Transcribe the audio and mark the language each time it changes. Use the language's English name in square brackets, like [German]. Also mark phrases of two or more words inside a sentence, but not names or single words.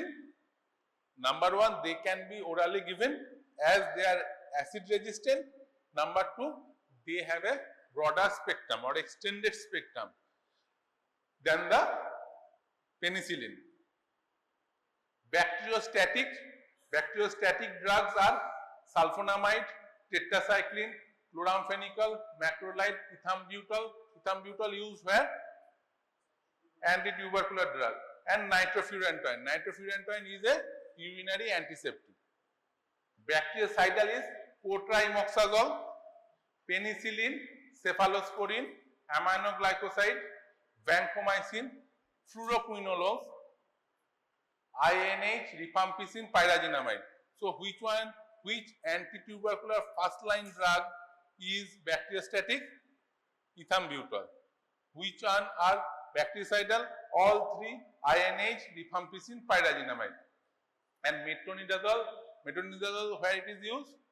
[English] Number one, they can be orally given as they are acid resistant. Number two, they have a broader spectrum or extended spectrum than the penicillin. Bacteriostatic drugs are sulfonamide, tetracycline, chloramphenicol, macrolide, ethambutol. Ethambutol used where? Anti-tubercular drug. And nitrofurantoin. Nitrofurantoin is a urinary antiseptic. Bactericidal is cotrimoxazole, penicillin, cephalosporin, aminoglycoside, vancomycin, fluoroquinolones, INH, rifampicin, pyrazinamide. So which anti-tubercular first line drug is bacteriostatic? Ethambutol. Which one are bactericidal? All three: INH, rifampicin, pyrazinamide. And metronidazole, where it is used?